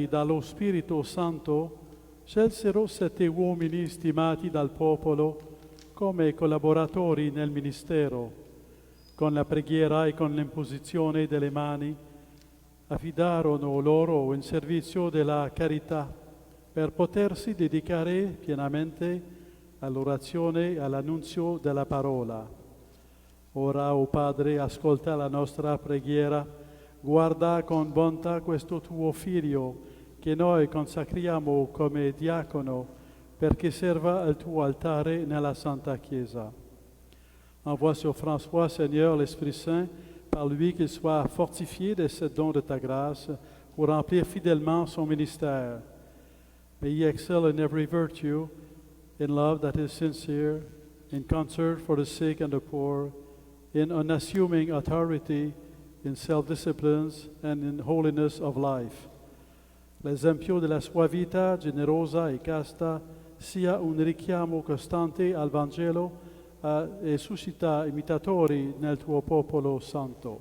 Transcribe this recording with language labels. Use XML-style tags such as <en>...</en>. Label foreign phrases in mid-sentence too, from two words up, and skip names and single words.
<it>dallo Spirito Santo, scelsero 7 uomini stimati dal popolo come collaboratori nel ministero, con la preghiera e con l'imposizione delle mani, affidarono loro in servizio della carità per potersi dedicare pienamente all'orazione e all'annunzio della parola. Ora, o Padre, ascolta la nostra preghiera, guarda con bontà questo tuo Figlio che noi consacriamo come diacono perché serva al tuo altare nella Santa Chiesa.</it> <fr>Envoie sur François, Seigneur, l'Esprit Saint, par lui qu'il soit fortifié de ce don de ta grâce pour remplir fidèlement son ministère.</fr> <en>May he excel in every virtue, in love that is sincere, in concert for the sick and the poor, in unassuming authority, in self-disciplines, and in holiness of life.</en> <it>L'esempio della sua vita generosa e casta sia un richiamo costante al Vangelo e suscita imitatori nel tuo popolo santo.</it>